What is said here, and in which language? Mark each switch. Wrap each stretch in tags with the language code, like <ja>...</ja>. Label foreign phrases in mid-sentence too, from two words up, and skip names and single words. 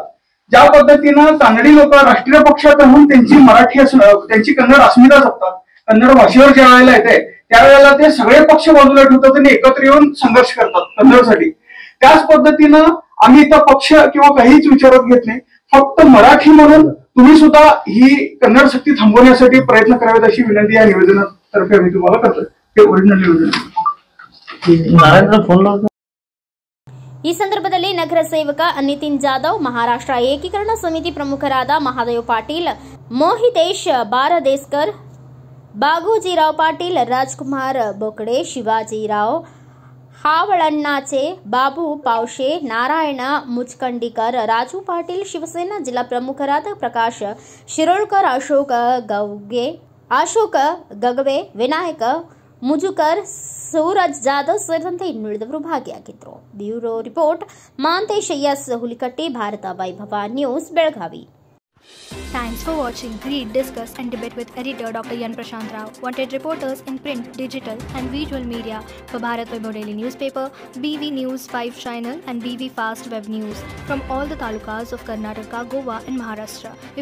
<mr>ज्या पद्धतीनं कानडी लोक राष्ट्रीय पक्षात राहून त्यांची मराठी त्यांची कन्नड अस्मिता जपतात, कन्नड भाषेवर ज्या वेळेला येते त्यावेळेला ते सगळे पक्ष बाजूला ठेवतात आणि एकत्र येऊन संघर्ष करतात कन्नडसाठी. त्याच पद्धतीनं आम्ही इथं पक्ष किंवा काहीच विचारत घेत नाही. फक्त मराठी म्हणून तुम्ही सुद्धा ही कन्नड सक्ती थांबवण्यासाठी प्रयत्न करावेत अशी विनंती या निवेदनातर्फे आम्ही तुम्हाला करतोय. ते ओरिजिनल निवेदन.</mr> <kn>ಈ ಸಂದರ್ಭದಲ್ಲಿ ನಗರ ಸೇವಕ ನಿತಿನ್ ಜಾಧವ್, ಮಹಾರಾಷ್ಟ್ರ ಏಕೀಕರಣ ಸಮಿತಿ ಪ್ರಮುಖರಾದ ಮಹಾದೇವ್ ಪಾಟೀಲ್, ಮೋಹಿತೇಶ್ ಬಾರದೇಸ್ಕರ್, ಬಾಗೂಜಿರಾವ್ ಪಾಟೀಲ್, ರಾಜ್ಕುಮಾರ್ ಬೊಕಡೆ, ಶಿವಾಜಿರಾವ್ ಹಾವಳಣ್ಣಾಚೆ, ಬಾಬು ಪಾವಶೆ, ನಾರಾಯಣ ಮುಚ್ಕಂಡಿಕರ್, ರಾಜು ಪಾಟೀಲ್, ಶಿವಸೇನಾ ಜಿಲ್ಲಾ ಪ್ರಮುಖರಾದ ಪ್ರಕಾಶ್ ಶಿರೋಳ್ಕರ್, ಅಶೋಕ ಗಗವೆ, ವಿನಾಯಕ ಮುಜುಕರ್, ಸೂರಜ್ ಜಾಧವ್ ಸೇರಿದಂತೆ ಇನ್ನುಳಿದವರು ಭಾಗಿಯಾಗಿದ್ದರು.</kn> <en>bureau report</en> <kn>ಮಾಂತೇಶ್ ಎಸ್ ಹುಲಿಕಟ್ಟಿ, ಭಾರತ ವೈಭವ ನ್ಯೂಸ್, ಬೆಳಗಾವಿ.</kn> <en>Thanks for watching. Read, discuss and debate with editor Dr. Yan Prashant Rao. Wanted reporters in print, digital and visual media for Bharat Vaibhav Daily Newspaper, BV News 5 Channel and BV Fast Web News from all the talukas of Karnataka, Goa and Maharashtra.</en>